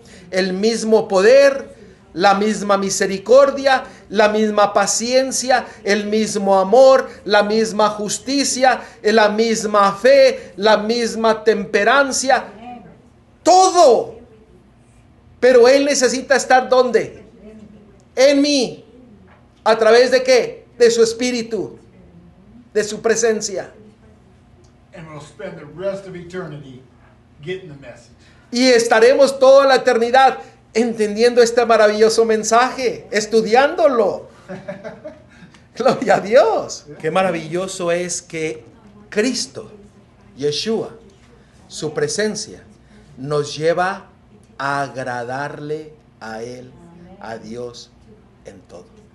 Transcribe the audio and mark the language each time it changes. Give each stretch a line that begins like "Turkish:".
Spanish: El mismo poder, la misma misericordia, la misma paciencia, el mismo amor, la misma justicia, la misma fe, la misma temperancia. Todo. Pero Él necesita estar ¿dónde? En mí. ¿A través de qué? De su Espíritu, de su presencia.
English: And we'll spend the rest of eternity getting the message.
Spanish: Y estaremos toda la eternidad entendiendo este maravilloso mensaje, estudiándolo. Gloria a Dios. Qué maravilloso es que Cristo, Yeshua, su presencia, nos lleva a agradarle a Él, a Dios en todo.